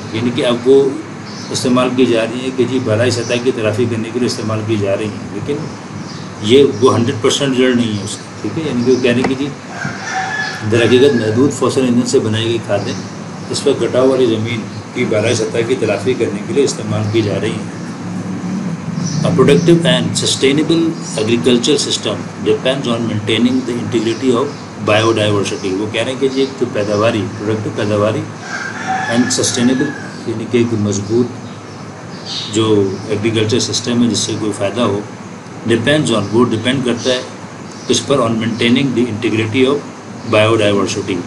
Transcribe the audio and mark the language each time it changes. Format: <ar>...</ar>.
<ur>یعنی کہ اب وہ استعمال کی جا رہی ہیں کہ جی بالائی سطح کی تلافی کرنے کے لیے استعمال کی جا رہی ہیں، لیکن یہ وہ 100% رزلٹ نہیں ہے اس کا. ٹھیک ہے، یعنی کہ وہ کہہ رہے ہیں کہ جی در حقیقت محدود فوسل ایندھن سے بنائی گئی کھادیں اس پر کٹاؤ والی زمین کی بالائی سطح کی تلافی کرنے کے لیے استعمال کی جا رہی ہیں.</ur> <en>A productive and sustainable agriculture system depends on maintaining the integrity of biodiversity.</en> <ur>وہ کہہ رہے ہیں کہ جی ایک جو پیداواری، پروڈکٹیو پیداواری اینڈ سسٹینیبل، یعنی کہ ایک مضبوط جو ایگریکلچر سسٹم ہے جس سے کوئی فائدہ ہو، ڈپینڈز آن، وہ ڈپینڈ کرتا ہے اس پر،</ur> <en>On maintaining the integrity of biodiversity.</en>